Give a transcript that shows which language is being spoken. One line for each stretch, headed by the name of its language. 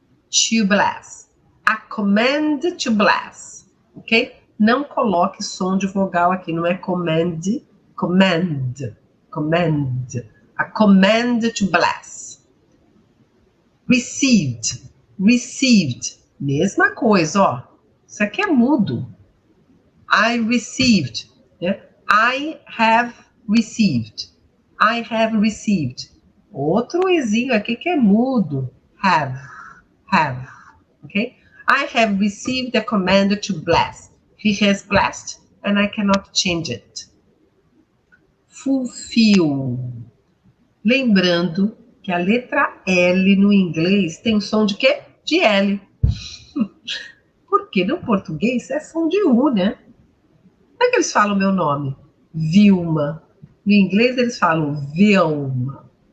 English: To bless. A command to bless. Ok?
Portuguese: Não coloque som de vogal aqui, não é command, command, command.
English: A command to bless. Received, received.
Portuguese: Mesma coisa, ó. Isso aqui é mudo.
English: I received.
Portuguese: Né?
English: I have received. I have received.
Portuguese: Outro ezinho aqui que é mudo.
English: Have, have. Ok? I have received the command to bless. He has blessed and I cannot change it. Fulfill.
Portuguese: Lembrando que a letra L no inglês tem o som de quê? De L. Porque no português é som de U, né? Como é que eles falam meu nome? Vilma. No inglês eles falam Vilma.